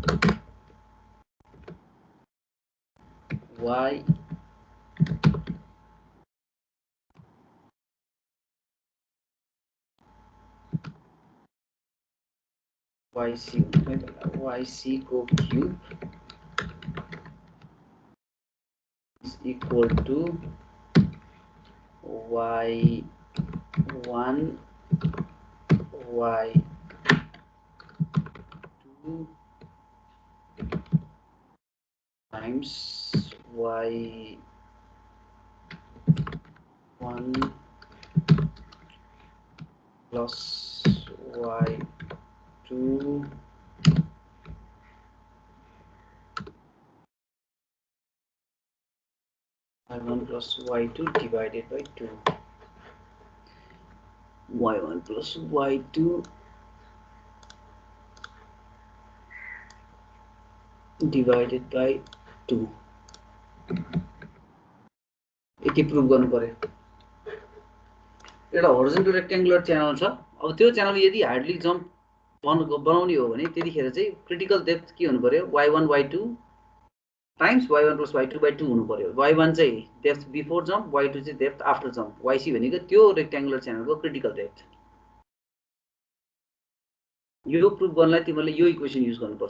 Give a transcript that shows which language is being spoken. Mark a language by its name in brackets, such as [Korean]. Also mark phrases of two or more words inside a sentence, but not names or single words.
[English] y yc को cube is equal to y1 y2 times y1 plus y2 y1 plus y2 divided by 2 y1 plus y2 [Nepali] divided by 2 यति प्रुभ गर्नु पर्यो एउटा [English] horizontal rectangular channel [Nepali] छ अब त्यो च्यानल यदि [English] hydraulic jump [Nepali] बनाउने हो भने त्यतिखेर चाहिँ [English] critical depth [Nepali] के हुनु पर्यो [English] y1 y2 times y1 plus y2 by 2 [Nepali] हुनु पर्यो y1 चाहिँ [English] depth before jump [Nepali] y2 चाहिँ [English] depth after jump [Nepali] yc भनेको त्यो [English] rectangular channelको critical depth [Nepali] यो प्रुभ गर्नलाई तिमीले यो [English] equation use [Nepali] गर्नुपर्छ